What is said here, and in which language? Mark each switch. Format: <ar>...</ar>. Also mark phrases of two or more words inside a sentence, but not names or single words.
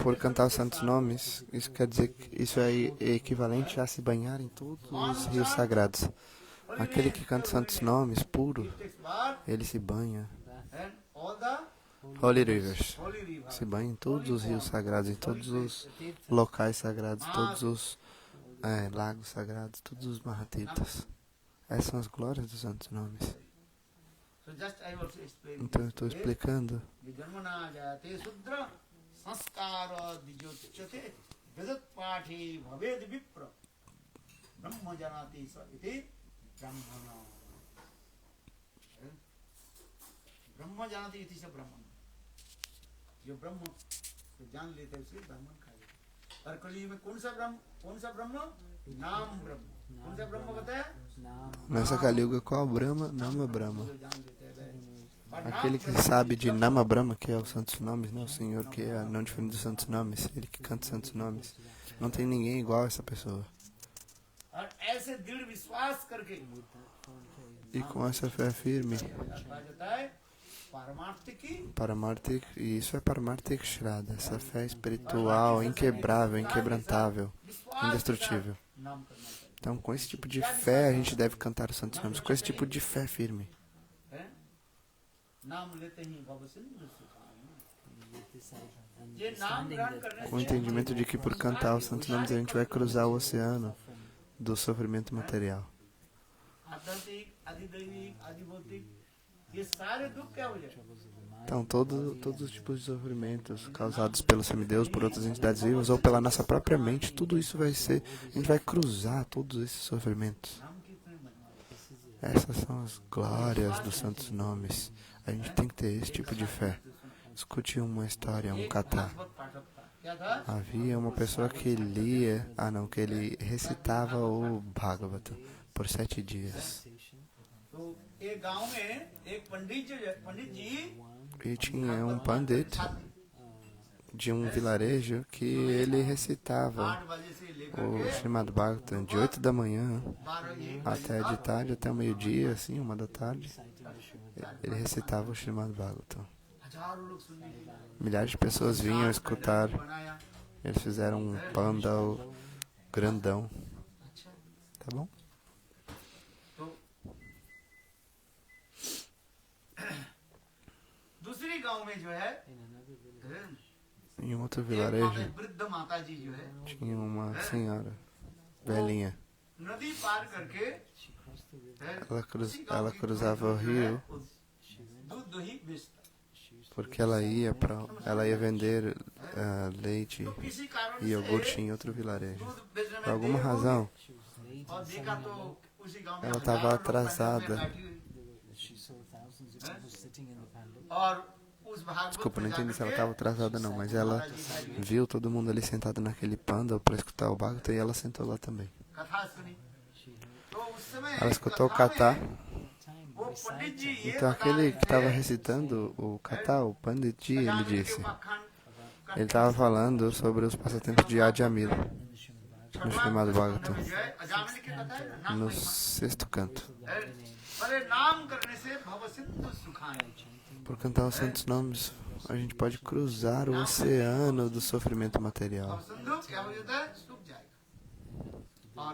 <pt>Por cantar os santos nomes, isso quer dizer que isso é equivalente a se banhar em todos os rios sagrados. Aquele que canta os santos nomes, puro,</pt> <en>takes bath</en> <pt>ele se banha.</pt> <en>and all the Holy Rivers. holy rivers.</en> <pt>Se banha em todos os rios sagrados, em todos os locais sagrados, todos os lagos sagrados, todos os Mahatitas. Essas são as glórias dos santos nomes.</pt> <en>So just I also explain.</en> <pt>Então eu estou explicando.</pt> <sa>विजन्मना जायते सुद्र संस्कार दिजोच्छते वेदात पथि भवेद विप्र ब्रह्म जानति स इति ब्रह्मण. ब्रह्म जानती इति</sa> <hi>से ब्राह्मण जो ब्रह्म को जान लेते हैं उसे ब्राह्मण कहा। और कलयुग में कौन सा ब्रह्म नाम ब्रह्म कौन सा ब्रह्म बताया</hi> <pt>Nessa Kali-yuga, qual Brahma?</pt> <sa>नाम ब्रह्म.</sa> <hi>जो जान लेते हैं</hi> <pt>Aquele que sabe de</pt> <sa>नाम ब्रह्म,</sa> <pt>que é os santos nomes, né? O Senhor que é não diferente dos santos nomes, ele que canta os santos nomes. Não tem ninguém igual a essa pessoa.</pt> <hi>और ऐसे दृढ़ विश्वास करके</hi> <pt>E com essa fé firme,</pt> <hi>कहा जाता है पारमार्थिकी</hi> <pt>Paramartik, e isso é</pt> <hi>पारमार्थिक श्रद्धा,</hi> <pt>essa fé espiritual, inquebrável, inquebrantável, indestrutível.</pt> <hi>नाम करना चाहिए</hi> <pt>Então, com esse tipo de fé, a gente deve cantar os santos nomes, com esse tipo de fé firme.</pt> <hi>है? नाम लेते ही भव सिंधु सुखाए।</hi> <en>With this and</en> <hi>ये नाम</hi> <en>understanding</en> <hi>ग्रहण</hi> <en>that</en> <hi>करने</hi> <pt>Com o entendimento de que por cantar os santos nomes, a gente vai cruzar o oceano do sofrimento material.</pt> <hi>आध्यात्मिक अधिदैविक अधिभौतिक ये सारे दुख क्या हो जाए</hi> <en>troubles of the mind,</en> <pt>Então, todos os tipos de sofrimentos causados pelos semideus, por outras entidades vivas ou pela nossa própria mente, tudo isso vai ser, a gente vai cruzar todos esses sofrimentos.</pt> <hi>नाम कीर्तन बनवा</hi> <pt>Essas são as glórias dos santos nomes. A gente tem que ter esse tipo de fé. Escute uma história, um kata.</pt> <hi>भागवत पाठक था क्या था</hi> <pt>Havia uma pessoa que lia, que ele recitava o Bhagavata por 7 dias.</pt> <hi>तो एक गांव में एक पंडित जी</hi> <pt>E tinha um pandit de um vilarejo que ele recitava</pt> <hi>8 बजे से लेकर</hi> <pt>o Srimad Bhagavatam de 8 da manhã 12 até de tarde, até o meio-dia, assim, 1 da tarde. Ele recitava o Srimad Bhagavatam.</pt> <hi>हजारों लोग सुनने के लिए</hi> <pt>Milhares de pessoas vinham escutar.</pt> <hi>बनाया</hi> <pt>Eles fizeram um pandal grandão.</pt> <hi>अच्छा</hi> <pt>Tá bom?</pt> <hi>तो दूसरी गांव में जो है</hi> <en>in another village,</en> <pt>Em um outro</pt> <hi>एक</hi> <pt>vilarejo</pt> <hi>माता- वृद्ध माता जी जो है</hi> <pt>tinha uma senhora velhinha.</pt> <hi>नदी पार करके</hi> <en>she crossed the river.</en> <hi>है,</hi> <pt>Ela</pt> <hi>उसी गांव</hi> <pt>ela</pt> <hi>की</hi> <pt>cruzava o</pt> <hi>जो है,</hi> <pt>rio</pt> <hi>उस</hi> <en>She went,</en> <hi>दूध दही बेचता</hi> <en>she used to</en> <pt>porque ela ia vender leite</pt> <hi>तो किसी कारण</hi> <pt>e iogurte</pt> <hi>से</hi> <pt>em outro vilarejo.</pt> <hi>दूध बेचने</hi> <pt>Por</pt> <hi>में</hi> <pt>alguma</pt> <hi>देर हो</hi> <pt>razão,</pt> <hi>गई</hi> <en>she was late</en> <hi>और</hi> <en>in</en> <hi>देखा</hi> <en>selling</en> <hi>तो</hi> <en>the milk.</en> <hi>उसी गांव में</hi> <pt>ela</pt> <hi>हजारों</hi> <pt>estava</pt> <hi>लोग पंडाल में</hi> <pt>atrasada.</pt> <hi>बैठी हुई।</hi> <en>She saw thousands of people sitting in the pandal.</en> <hi>और उस भागवत</hi> <pt>Desculpa,</pt> <hi>को</hi> <pt>não entendi se ela</pt> <hi>जाकर</hi> <pt>estava atrasada não, mas ela viu todo mundo ali sentado naquele panda para escutar o Bhagavatam e ela sentou lá também.</pt> <hi>कथा सुनी</hi> <en>She heard</en> <hi>तो उस समय</hi> <pt>Ela escutou o</pt> <hi>कथा</hi> <pt>kata.</pt> <hi>में</hi> <en>time</en> <hi>वो</hi> <en>recite</en> <hi>पंडित जी</hi> <en>it</en> <hi>ये</hi> <pt>Então</pt> <hi>बता</hi> <pt>aquele</pt> <hi>रहे</hi> <pt>que estava</pt> <hi>थे</hi> <pt>recitando o kata, o pandit, ele</pt> <hi>अजामिल के</hi> <pt>disse,</pt> <hi>उपाख्यान</hi> <pt>ele estava falando sobre os passatempos de Ajamila,</pt> <en>in the Srimad</en> <pt>no</pt> <hi>छठवां</hi> <pt>chamado</pt> <hi>स्कंद</hi> <pt>Bhagavatam,</pt> <hi>में जो है अजामिल की कथा है ना नाम</hi> <pt>no</pt> <hi>महिमा</hi> <pt>6º canto.</pt> <hi>अरे नाम करने से भव सिंधु सुखाए</hi> <pt>Por cantar os santos nomes, a gente pode cruzar o oceano do sofrimento material.</pt> <hi>भव सिंधु क्या हो जाता है सूख जाएगा और</hi>